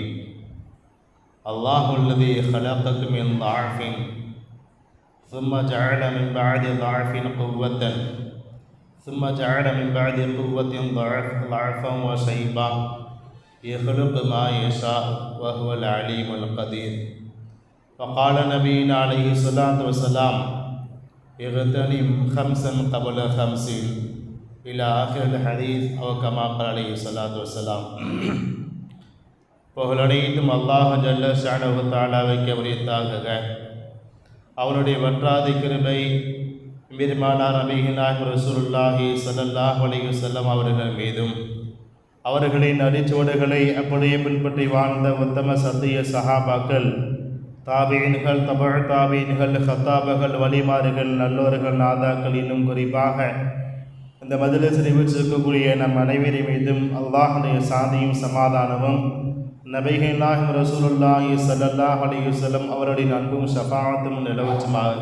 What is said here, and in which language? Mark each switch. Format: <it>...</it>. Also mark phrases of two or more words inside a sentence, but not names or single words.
<ar>الله الذي خلقكم من ضعف ثم جعل من بعد ضعف قوة ثم جعل من بعد قوة ضعفا وشيبا يخلق ما يشاء وهو العليم القدير. وقال نبينا عليه الصلاة والسلام: اغتنم خمسا قبل خمسين إلى آخر الحديث أو كما قال عليه الصلاة والسلام.</ar> <ta>புகழனைத்தும் அல்லாஹ்</ta> <ar>جل شأنه</ar> <ta>தஆலாவுக்கு உரித்தாகுக. அவனுடைய வற்றாத கிருபை பெருமானார் நபிகள் நாயகம்</ta> <ar>رسول الله صلى الله عليه وسلم</ar> <ta>அவர்கள் மீதும், அவர்களின் அடிச்சுவடுகளை அப்படியே பின்பற்றி வாழ்ந்த உத்தம சத்திய சஹாபாக்கள், தாபீன்கள், தபஅ தாபீன்கள், ஹத்தாபகள், வலிமார்கள், நல்லோர்கள், நாதாக்கள், இன்னும் குறிப்பாக இந்த மஜ்லிஸில் வீற்றிருக்கக்கூடிய நம் அனைவரின் மீதும் அல்லாஹ்வுடைய சாந்தியும் சமாதானமும், நபிகள் நாயகம்</ta> <ar>رسول الله صلى الله عليه وسلم</ar> <ta>அவருடைய அன்பும் ஷஃபாஅத்தும் நிலவற்றுமாக.</ta>